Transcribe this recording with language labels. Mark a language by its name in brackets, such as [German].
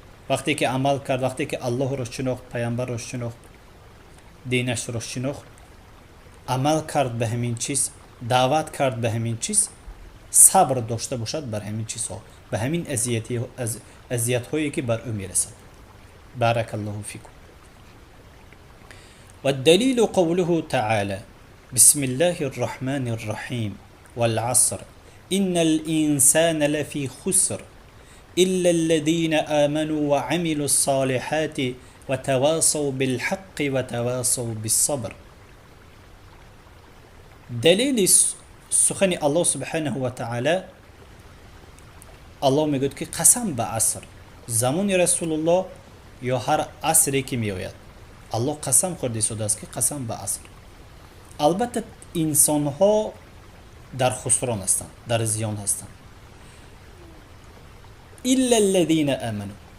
[Persian] وقتی که عمل کرد، وقتی که الله را شناخت، پیامبر را شناخت، دینش را شناخت، عمل کرد به همین چیز، دعوت کرد به همین چیز، صبر داشته باشد بر همین چیزها، به همین اذیت هایی که بر او میرسد. [Arabic] بارک الله فیکم. والدلیل قوله تعالی بسم الله الرحمن الرحیم والعصر ان الانسان لفی خسر الا الذين آمنوا وعملوا الصالحات وتواصوا بالحق وتواصوا بالصبر. [Persian] دلیل سخن الله سبحانه و تعالی، الله میگوید که قسم به عصر، زمان رسول الله یا هر عصری که میآید، الله قسم خورده شده است که قسم به عصر. البته انسان ها در خسران هستند، در زیان هستند. [Arabic] الا الذين آمنوا،